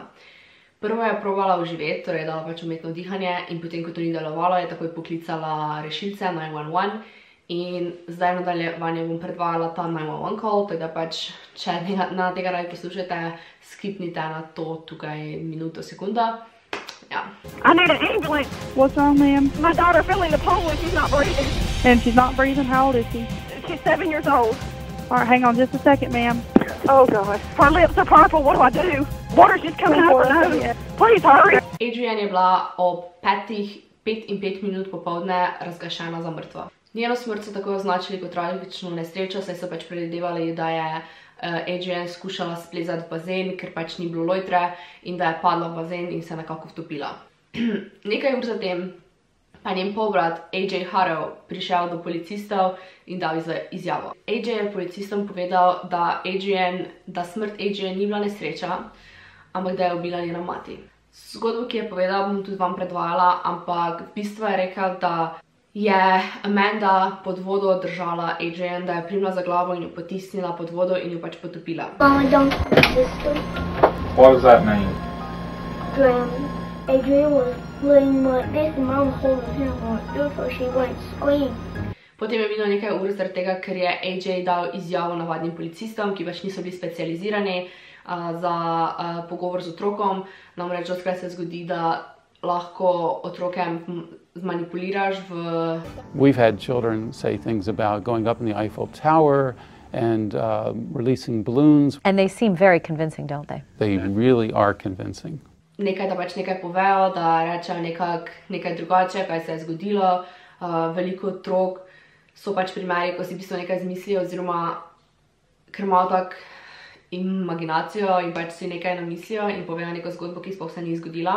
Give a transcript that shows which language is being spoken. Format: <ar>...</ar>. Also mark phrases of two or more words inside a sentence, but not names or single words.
<sl>Prvo je probala oživeti, torej dala umetno dihanje in potem, ko to ni delovalo, je takoj poklicala rešilce 911 in zdaj v nadaljevanju bom predvajala ta 911 call, tako da če na tega radi poslušate, skipnite na to tukaj minuto, sekunda. Ja.</sl> <en>I need an ambulance. What's wrong, ma'am? My daughter fell in the pool and she's not breathing. And she's not breathing? How old is she? She's 7 years old. All right, hang on just a second, ma'am. Oh, God. Her lips are purple. What do I do? Water's just coming out of her nose. Please hurry.</en> <sl>Adrienne je bila ob 5:05 minut popoldne razglašena za mrtvo. Njeno smrt so tako označili kot tragično nesrečo, saj so predvidevali, da je Adrienne skušala splezati v bazen, ker ni bilo lojtre in da je padla v bazen in se nekako vtopila. Nekaj ur zatem pa njen polbrat AJ Harrow prišel do policistov in dal izjavo. AJ je policistom povedal, da smrt Adrienne ni bila nesreča, ampak da je ubila njena mati. Zgodbo, ki je povedal, bom tudi vam predvajala, ampak v bistvu je rekel, da je Amanda pod vodo držala Adrian, da je primila za glavo in jo potisnila pod vodo in jo pač potopila.</sl> <en>Mama, don't sister. What does that mean? Drowned. Adrian was laying like this and Mama holding him on her so she wouldn't scream.</en> <sl>Potem je minilo nekaj ur zaradi tega, ker je AJ dal izjavo navadnim policistom, ki pač niso bili specializirani za pogovor z otrokom. Namreč dostikrat se zgodi, da lahko otroke zmanipuliraš v...</sl> <en>We've had children say things about going up in the Eiffel Tower and releasing balloons. And they seem very convincing, don't they? They really are convincing.</en> <sl>Nekaj, da pač nekaj povejo, da rečejo nekaj drugače, kaj se je zgodilo. Veliko otrok so pač primeri, ko si v bistvu nekaj izmislijo, oziroma ker imajo tak imaginacijo in pač si nekaj namislijo in povejo neko zgodbo, ki sploh se ni zgodila.</sl>